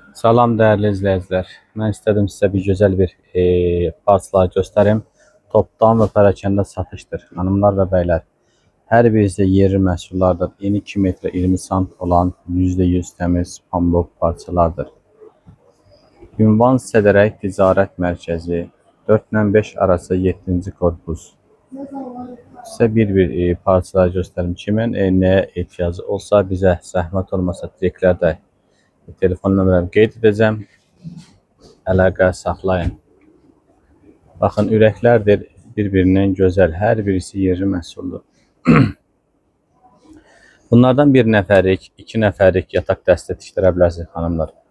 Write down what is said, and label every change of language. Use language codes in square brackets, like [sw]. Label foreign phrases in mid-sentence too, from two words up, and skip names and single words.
[tr] Salam değerli izleyiciler. Ben istedim size bir güzel bir parçalar göstereyim. Toptan ve perakende satıştır. Hanımlar ve beyler. [az] Her birisi yerli məhsullardır. Eni 2 metre 20 sant olan %100 temiz pambıq parçalardır. Ünvan Sədərək Ticarət Mərkəzi 4 ilə 5 arası 7-ci korpus. [tr] Size bir parçalar gösterim. [az] Kimin neye ihtiyacı olsa bize zəhmət olmasa direklərdə telefon nömrəmi qeyd edəcəm. Əlaqə saxlayın. Baxın, ürəklərdir bir-birindən gözəl. Hər birisi yerli məhsuldur. Bunlardan bir nəfərlik, 2 nəfərlik yataq dəstə tikdirə bilərsiniz xanımlar.